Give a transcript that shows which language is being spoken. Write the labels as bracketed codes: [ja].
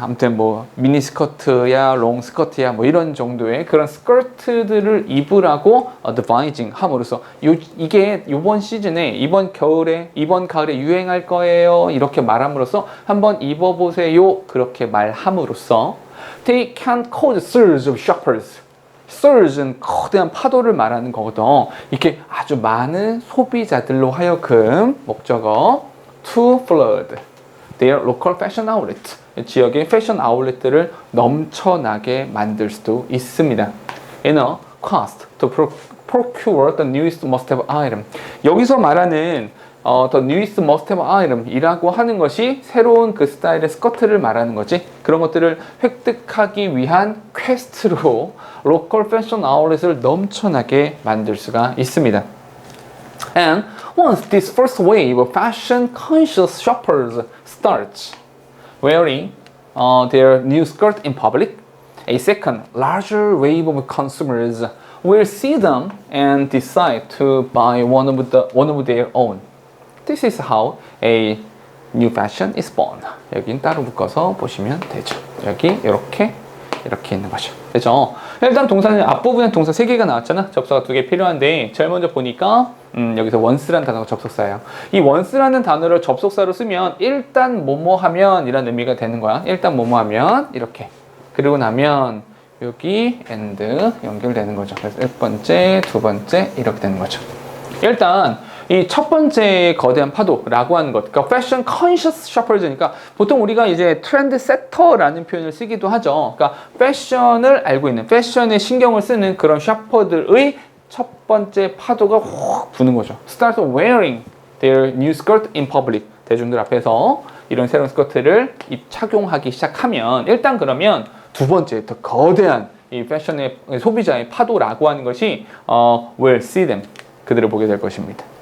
[ko] 아무튼 뭐 미니 스커트야 롱 스커트야 뭐 이런 정도의 그런 스커트들을 입으라고 advising 함으로써 이게 이번 시즌에 이번 가을에 유행할 거예요 이렇게 말함으로써 한번 입어보세요 그렇게 말함으로써 [en] they can cause surge of shoppers [ko] surge는 거대한 파도를 말하는 거거든. 이렇게 아주 많은 소비자들로 하여금 목적어 [en] to flood their local fashion outlet [ko] 지역의 패션 아울렛들을 넘쳐나게 만들 수도 있습니다. [en] In a quest to procure the newest must-have item [ko] 여기서 말하는 [en] the newest must-have item [ko] 이라고 하는 것이 새로운 그 스타일의 스커트를 말하는 거지. 그런 것들을 획득하기 위한 퀘스트로 로컬 패션 아울렛을 넘쳐나게 만들 수가 있습니다. [en] And once this first wave of fashion-conscious shoppers starts wearing their new skirt in public, a second, larger wave of consumers will see them and decide to buy one of their own. This is how a new fashion is born. [ko] 여긴 따로 묶어서 보시면 되죠. 여기 이렇게 있는 거죠. 그죠? 일단 동사는 앞부분에 동사 3개가 나왔잖아. 접속사 2개 필요한데 제일 먼저 보니까 여기서 once라는 단어가 접속사예요. 이 once라는 단어를 접속사로 쓰면 일단 뭐뭐 하면 이런 의미가 되는 거야. 일단 뭐뭐 하면 이렇게. 그리고 나면 여기 and 연결되는 거죠. 그래서 1번째, 2번째 이렇게 되는 거죠. 일단 이 첫 번째 거대한 파도라고 하는 것, 그러니까 패션 컨셔스 셔퍼즈니까 보통 우리가 이제 트렌드 세터라는 표현을 쓰기도 하죠. 그러니까 패션을 알고 있는, 패션에 신경을 쓰는 그런 셔퍼들의 첫 번째 파도가 확 부는 거죠. [en] Start wearing their new skirt in public. [ko] 대중들 앞에서 이런 새로운 스커트를 착용하기 시작하면 일단 그러면 두 번째 더 거대한 이 패션의 소비자의 파도라고 하는 것이 [en] will see them. [ko] 그들을 보게 될 것입니다.